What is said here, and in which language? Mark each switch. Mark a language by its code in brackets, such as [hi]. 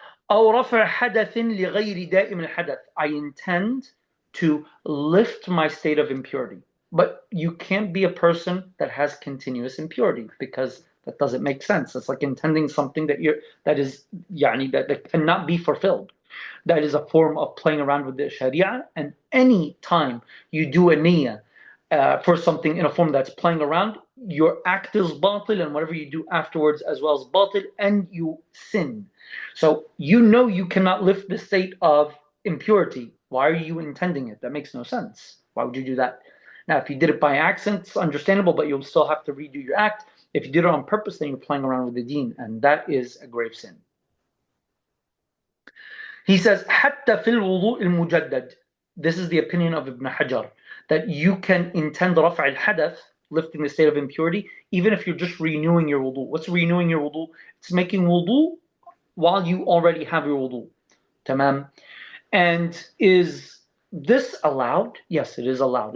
[ar] أو رفع حدث لغير دائم الحدث. [en] I intend to lift my state of impurity. But you can't be a person that has continuous impurity because that doesn't make sense. It's like intending something that cannot be fulfilled. That is a form of playing around with the Sharia. And any time you do a niyyah for something in a form that's playing around, your act is batil, and whatever you do afterwards as well is batil, and you sin. So you cannot lift the state of impurity. Why are you intending it? That makes no sense. Why would you do that? Now, if you did it by accident, it's understandable, but you'll still have to redo your act. If you did it on purpose, then you're playing around with the deen, and that is a grave sin. He says, [ar] حتى في الوضوء المجدد. [en] This is the opinion of Ibn Hajar, that you can intend [ar] رفع الحدث, [en] lifting the state of impurity, even if you're just renewing your wudu. What's renewing your wudu? It's making wudu while you already have your wudu. Tamam. And is this allowed? Yes, it is allowed.